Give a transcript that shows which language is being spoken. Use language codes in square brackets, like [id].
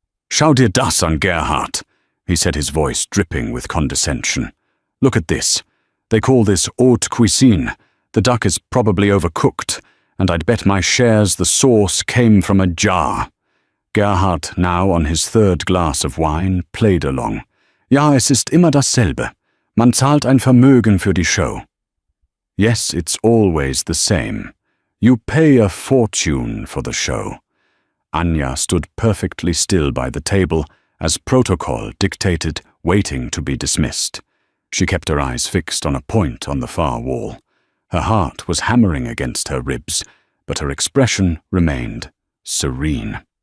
[de] "Schau dir das an, Gerhard," [en] he said, his voice dripping with condescension. "Look at this. They call this haute cuisine. The duck is probably overcooked, and I'd bet my shares the sauce came from a jar." Gerhard, now on his third glass of wine, played along. [de] Ja, es ist immer dasselbe. Man zahlt ein Vermögen für die Show. [en] Yes, it's always the same. You pay a fortune for the show. Anya stood perfectly still by the table as protocol dictated, waiting to be dismissed. She kept her eyes fixed on a point on the far wall. Her heart was hammering against her ribs, but her expression remained serene.